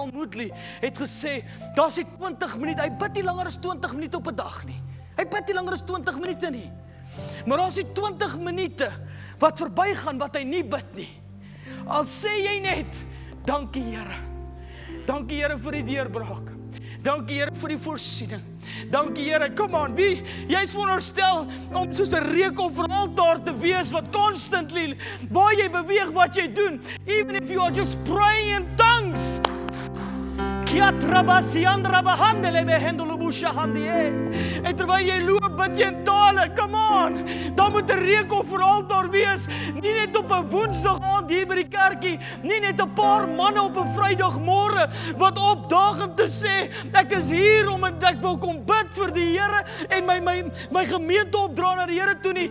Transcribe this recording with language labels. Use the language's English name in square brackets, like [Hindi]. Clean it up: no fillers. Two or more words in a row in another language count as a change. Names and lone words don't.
[Afrikaans] Moodley het gesê, daar's die 20 minute, hy bid nie langer as 20 minute op 'n dag nie. Hy bid nie langer as 20 minute nie. Maar daar's die 20 minute wat verbygaan wat hy nie bid nie. Al sê jy net, dankie Here. Dankie Here vir die deurbraak. Dankie Here vir die voorsiening. Dankie Here, [English] come on, [Afrikaans] wie? Jy is veronderstel om soos 'n reukofferaltaar te wees wat constantly, waar jy beweeg, wat jy doen, [English] even if you are just praying in tongues. [Afrikaans] En terwyl jy loop, bid jy in tale, [English] come on, [Afrikaans] dan moet 'n reukofferaltaar wees, nie net op 'n Woensdag aand hier by die kerkie, nie net 'n paar manne op 'n Vrydagmôre wat opdaag om te sê, ek is hier om en ek wil kom bid vir die Here en my gemeente opdra na die Here toe nie.